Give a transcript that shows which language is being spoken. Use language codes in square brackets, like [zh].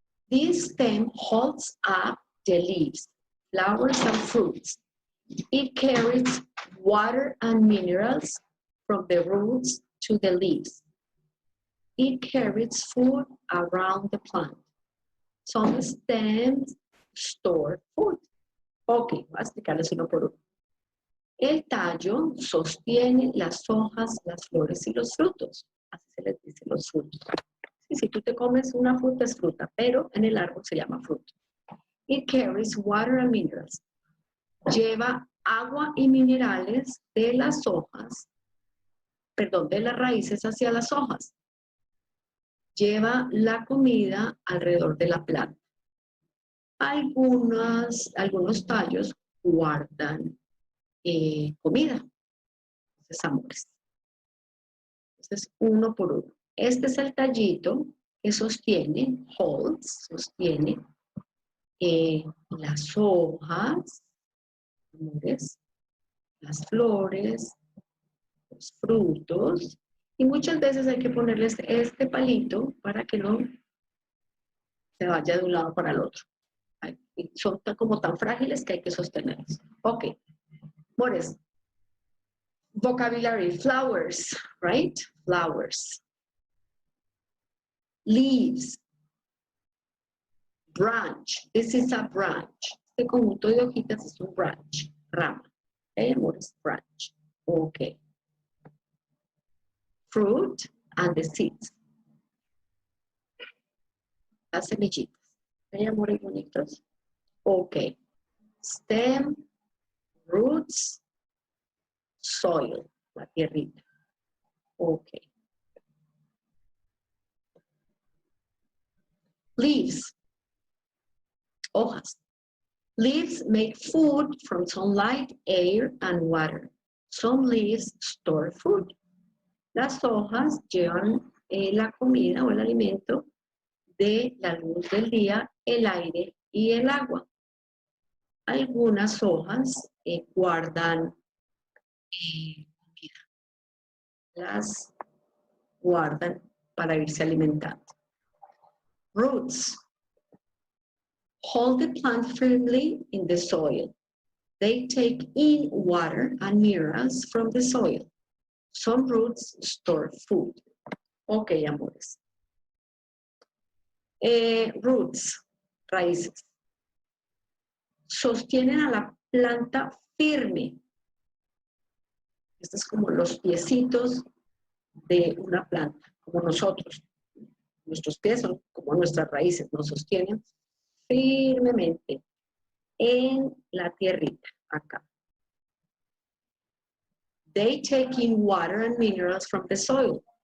[en] This stem holds up the leaves, flowers, and fruits. It carries water and minerals from the roots to the leaves. It carries food around the plant. Some stems store food. [es] Ok, voy a explicarles uno por uno. El tallo sostiene las hojas, las flores y los frutos. Así se les dice los frutos. Sí, si tú te comes una fruta es fruta, pero en el árbol se llama fruto. [en] It carries water and minerals. [es] Lleva agua y minerales de las hojas, perdón, de las raíces hacia las hojas. Lleva la comida alrededor de la planta. Algunos tallos guardan comida. Entonces, amores. Entonces, uno por uno. Este es el tallito que sostiene, holds, sostiene las hojas, amores, las flores, los frutos. Y muchas veces hay que ponerles este palito para que no se vaya de un lado para el otro. Son como tan frágiles que hay que sostenerlos. Ok. Amores. [en] Vocabulary, flowers, right? Flowers. Leaves. Branch. This is a branch. [es] Este conjunto de hojitas es un branch. Rama. Okay, amores, branch. Ok. [en] Fruit and the seeds. [es] Las semillitas. Okay, amores bonitos. Ok. [en] Stem, roots, soil, [es] la tierrita. [en] Ok. Leaves, hojas. Leaves make food from sunlight, air, and water. Some leaves store food. [es] Las hojas llevan la comida o el alimento de la luz del día, el aire y el agua. Algunas hojas guardan comida. Las guardan para irse alimentando. Roots. [en] Hold the plant firmly in the soil. They take in water and minerals from the soil. Some roots store food. Ok, amores. [es] Roots, raíces. Sostienen a la planta firme. Estos es como los piecitos de una planta, como nosotros. Nuestros pies son como nuestras raíces, nos sostienen firmemente en la tierrita, acá. [en] They take in water and minerals from the soil.